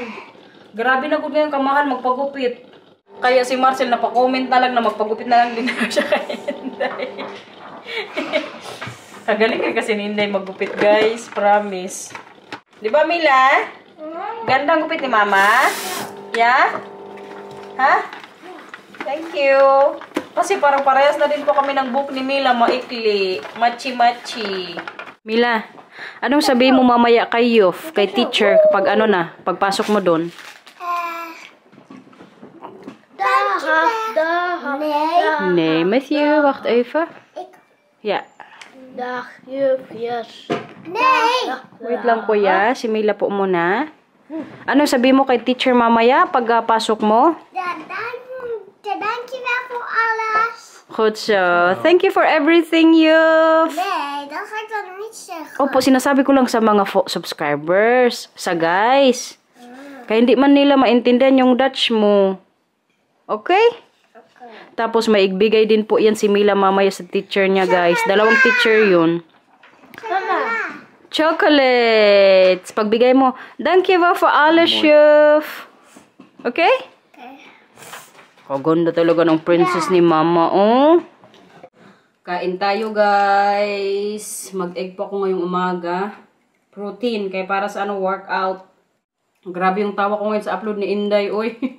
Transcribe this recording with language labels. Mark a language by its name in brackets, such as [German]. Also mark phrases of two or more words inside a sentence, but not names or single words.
[Filipino] Grabe na po ngayon kamahal magpagupit. Kaya si Marcel napakomment na lang na magpagupit na lang din siya kay Inday. Kagaling rin kasi ni Inday maggupit, guys. Promise. Di ba, Mila? Gandang gupit ni Mama? [English] Yeah? Ha? Thank you. [Filipino] Kasi parang parehas na din po kami ng book ni Mila. Maikli. Machi-machi. Mila, anong sabihin mo mamaya kay Yof, kay teacher, kapag pagpasok mo doon? [Dutch] Nee, Matthew, wacht even. Ja. Dag, juf, [English] yes. [Filipino] Wait lang, Kuya. Si Mila po muna. Ano sabihin mo kay teacher mamaya pagpasok mo? [Dutch] Dankjewel voor alles. Goed zo. [English] Thank you for everything, Juf. [Dutch] Nee, dat ga ik dan niet zeggen. [Filipino] Opo, sinasabi ko lang sa mga subscribers. Sa guys. Kaya hindi man nila maintindihan yung Dutch mo. Okay? Tapos may igbigay din po yan si Mila mamaya sa teacher niya, guys. Dalawang teacher yun. Mama. Chocolates. Pagbigay mo. [Dutch] Dankjewel for alles, juf. [Filipino] Okay? Kaganda talaga ng princess ni mama, oh. Kain tayo, guys. Mag-egg po ako ngayong umaga. Protein. Kaya para sa workout. Grabe yung tawa ko ngayon sa upload ni Inday, oy.